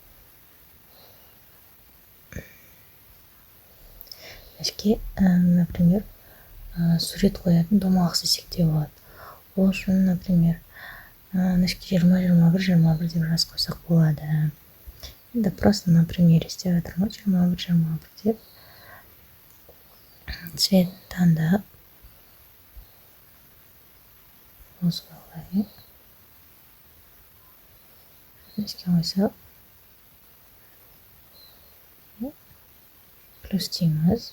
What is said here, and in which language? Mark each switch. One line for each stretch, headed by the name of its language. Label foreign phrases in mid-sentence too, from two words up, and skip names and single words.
Kazakh: Ішке, например, сурет қоятын домалақ істесек те болады. Ол үшін, например, ішке 20-21 деп жаз қойсақ болады. Енді
Russian: просто на примере
Kazakh: істеп жатырмыз, 21 деп. Цвет таңдап қозғалайық. Ішке қойсақ плюс дейміз.